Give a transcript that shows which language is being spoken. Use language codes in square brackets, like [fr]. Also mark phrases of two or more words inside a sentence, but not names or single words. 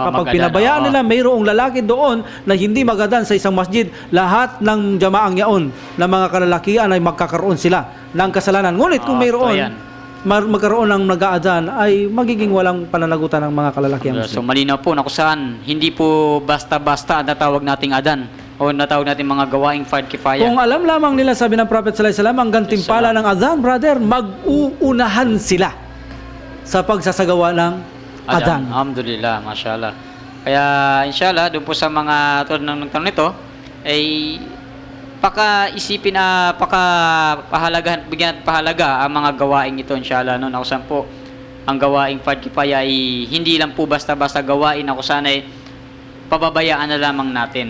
[tl] Kapag pinabayaan nila, mayroong lalaki doon na hindi magadan sa isang masjid, lahat ng jamaang yaon na mga kalalakihan ay magkakaroon sila ng kasalanan. Ngunit kung mayroon magkaroon ng nag-aadhan, ay magiging walang pananagutan ng mga kalalakihan. So malinaw po na kung saan hindi po basta-basta natawag nating adan o natawag natin mga gawaing [ar] فرض كفاية. [tl] Kung alam lamang nila, sabi ng Prophet [ar] صلى الله عليه وسلم, [tl] ang gantimpala ng adhan, brother, mag-uunahan sila sa pagsasagawa ng adhan. [ar] الحمد لله ما شاء الله. [tl] Kaya inshallah, doon po sa mga tulad ng tanong nito, ay paka-isipin na bigyan at pahalaga ang mga gawaing ito, inshallah. No? Nakusan po, ang gawaing [ar] فرض كفاية [tl] ay hindi lang po basta-basta gawain na kusan ay pababayaan na lamang natin.